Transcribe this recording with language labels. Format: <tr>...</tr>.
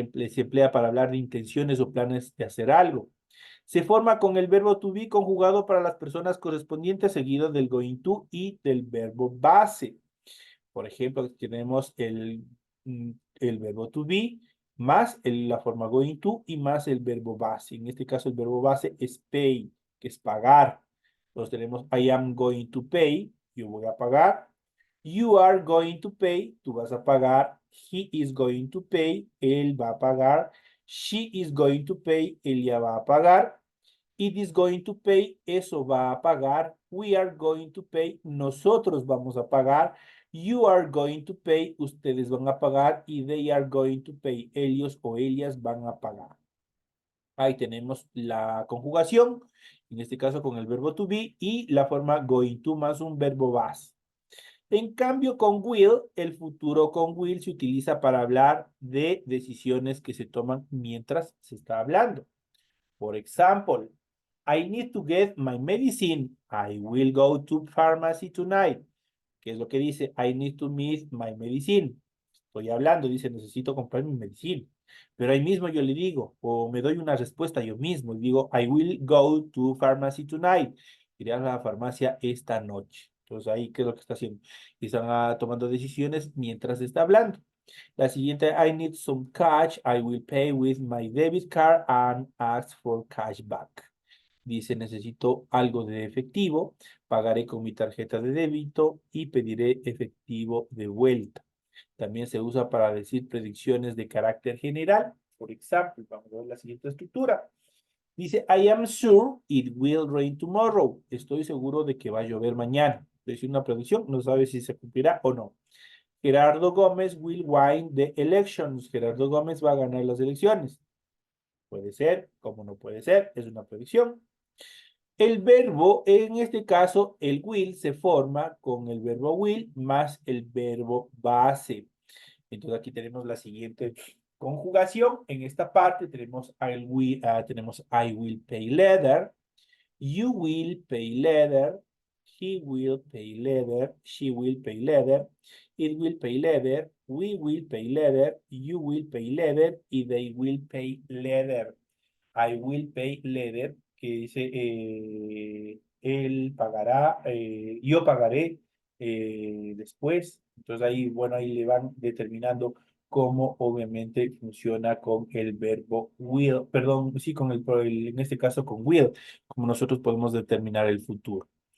<es>Se emplea para hablar de intenciones o planes de hacer algo. Se forma con el verbo to be conjugado para las personas correspondientes seguido del going to y del verbo base. Por ejemplo, tenemos el verbo to be más la forma going to y más el verbo base. En este caso, el verbo base es pay, que es pagar. Entonces tenemos</es> <en>I am going to pay,</en> <es>yo voy a pagar.</es> <en>You are going to pay,</en> <es>tú vas a pagar.</es> <en>He is going to pay,</en> <es>él va a pagar.</es> <en>She is going to pay,</en> <es>ella va a pagar.</es> <en>It is going to pay,</en> <es>eso va a pagar.</es> <en>We are going to pay,</en> <es>nosotros vamos a pagar.</es> <en>You are going to pay,</en> <es>ustedes van a pagar.</es> <en>Y they are going to pay,</en> <es>ellos o ellas van a pagar. Ahí tenemos la conjugación, en este caso con el verbo to be y la forma going to más un verbo base. En cambio, con will, el futuro con will se utiliza para hablar de decisiones que se toman mientras se está hablando.</es> <en>For example, I need to get my medicine. I will go to pharmacy tonight.</en> <es>¿Qué es lo que dice?</es> <en>I need to meet my medicine.</en> <es>Estoy hablando, dice, necesito comprar mi medicina. Pero ahí mismo yo le digo, o me doy una respuesta yo mismo, y digo,</es> <en>I will go to pharmacy tonight.</en> <es>Iré a la farmacia esta noche. Entonces ahí, ¿qué es lo que está haciendo? Están tomando decisiones mientras está hablando. La siguiente,</es> <en>I need some cash. I will pay with my debit card and ask for cash back.</en> <es>Dice, necesito algo de efectivo, pagaré con mi tarjeta de débito y pediré efectivo de vuelta. También se usa para decir predicciones de carácter general. Por ejemplo, vamos a ver la siguiente estructura.</es> <en>Dice, I am sure it will rain tomorrow.</en> <es>Estoy seguro de que va a llover mañana. Es decir, una predicción, no sabe si se cumplirá o no.</es> <en>Gerardo Gómez will win the elections.</en> <es>Gerardo Gómez va a ganar las elecciones. Puede ser, como no puede ser, es una predicción. El verbo, en este caso, el will se forma con el verbo will más el verbo base. Entonces aquí tenemos la siguiente conjugación. En esta parte tenemos tenemos</es> <en>I will pay later, you will pay later, he will pay later, she will pay later, it will pay later, we will pay later, you will pay later y they will pay later. I will pay later,</en> <es>que dice, él pagará, yo pagaré después. Entonces ahí, bueno, ahí le van determinando cómo obviamente funciona con el verbo will, perdón, sí, en este caso con will, como nosotros podemos determinar el futuro.</es>